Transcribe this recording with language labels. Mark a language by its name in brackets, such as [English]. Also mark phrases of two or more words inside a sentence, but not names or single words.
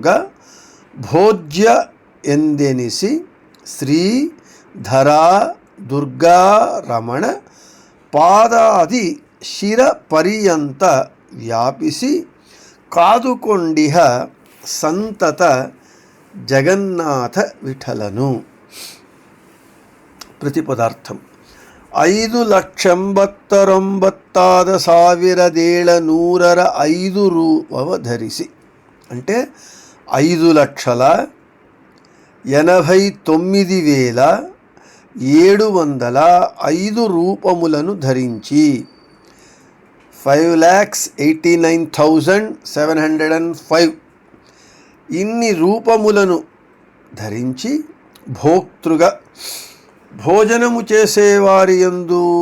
[Kannada] ಭೋಜ್ಯ ಎಂದೆನಿಸಿ ಶ್ರೀಧರಾ ದುರ್ಗಾ ರಮಣ ಪಾದಾದಿ ಶಿರ ಪರ್ಯಂತ ವ್ಯಾಪಿಸಿ ಕಾದುಕೊಂಡಿಹ ಸಂತತ జగన్నాథ విఠలను. [Telugu] ప్రతిపదార్థం. [Kannada] 5,89,705 ರೂಪವ ಧರಿಸಿ అంటే [Telugu] 5,89,705 రూపములను ధరించి 5,89,705 ఇన్ని రూపములను ధరించి భోక్తృగా భోజనము చేసేవారి యందు